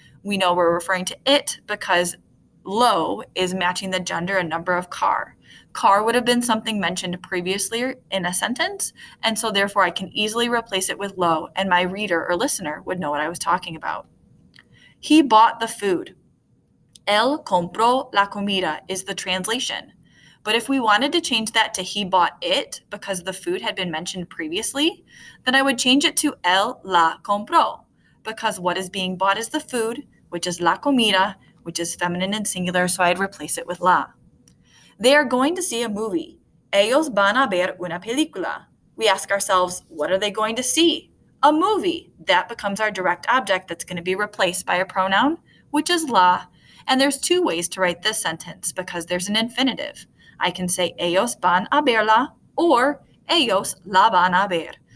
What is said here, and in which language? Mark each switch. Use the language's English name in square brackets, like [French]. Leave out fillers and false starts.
[English] We know we're referring to it because lo is matching the gender and number of car. Car would have been something mentioned previously in a sentence, and so therefore I can easily replace it with lo, and my reader or listener would know what I was talking about. He bought the food. [Spanish] Él compró la comida [English] is the translation. But if we wanted to change that to he bought it because the food had been mentioned previously, then I would change it to [Spanish] él la compró, [English] because what is being bought is the food, which is la comida, which is feminine and singular, so I'd replace it with la. They are going to see a movie. [Spanish] Ellos van a ver una película. [English] We ask ourselves, what are they going to see? A movie. That becomes our direct object that's going to be replaced by a pronoun, which is la. And there's two ways to write this sentence because there's an infinitive. I can say [Spanish] ellos van a verla [English] or [Spanish] ellos la van a ver.